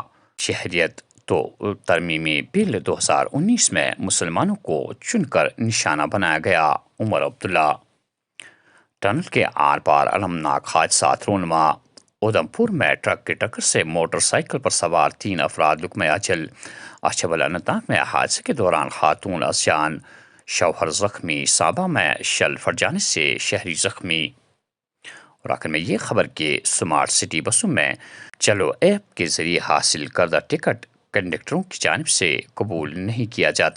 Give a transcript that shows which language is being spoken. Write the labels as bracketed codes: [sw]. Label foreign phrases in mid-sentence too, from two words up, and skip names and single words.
[ur] شہریت تو ترمیمی بل 2019 میں مسلمانوں کو چن کر نشانہ بنایا گیا۔ عمر عبداللہ۔ ٹنل کے آر پار المناک حادثات رونما۔ ادھمپور میں ٹرک کی ٹکر سے موٹر سائیکل پر سوار 3 افراد لقمہ اجل۔ اچھبل اننت ناگ میں حادثے کے دوران خاتون از جان، شوہر زخمی۔ سابا میں شل پھٹ جانے سے شہری زخمی۔ اور آخر میں یہ خبر کہ سمارٹ سٹی بسوں میں چلو ایپ کے ذریعے حاصل کردہ ٹکٹ کنڈکٹروں کی جانب سے قبول نہیں کیا جاتا۔